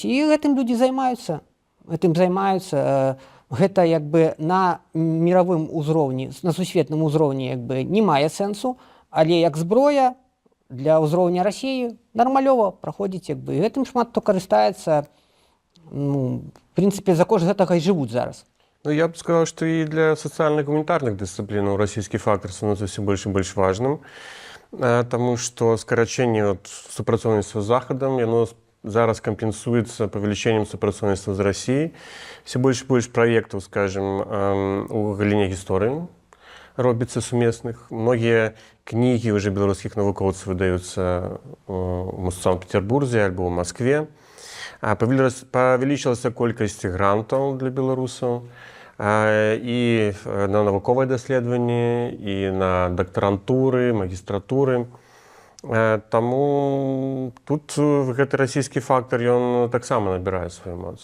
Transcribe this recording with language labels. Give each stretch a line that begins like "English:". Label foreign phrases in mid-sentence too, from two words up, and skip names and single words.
Belarusian: І гэтым людзі займаюцца. Гэта як бы на міравым узроўні, на сусветным узроўні як бы не мае сэнсу, але як зброя для ўзроўня Расіі нармалёва праходзіць, як бы, і гэтым шмат хто карыстаецца. Ну, в прынцыпе, за кошт гэтага і жывуць зараз. Ну,
Russian: я бы сказал, что и для социально-гуманитарных дисциплин российский фактор становится все больше и больше важным, потому что скорочение
Belarusian: супрацоўніцтва з Захадом,
Russian: оно зараз компенсуется
Belarusian: павелічэннем супрацоўніцтва
Russian: з Россией. Все больше и больше проектов, скажем,
Belarusian: у галіне гісторыі робіцца сумесных.
Russian: Многие книги уже белорусских навукоўцаў выдаются в Санкт-Петербурге альбо в Москве.
Belarusian: Павялічылась колькасць грантаў для беларусаў і на навуковыя даследаванні, і на дактарантуры, магістратуры. Таму тут гэты расійскі фактар, ён таксама набірае сваю моц.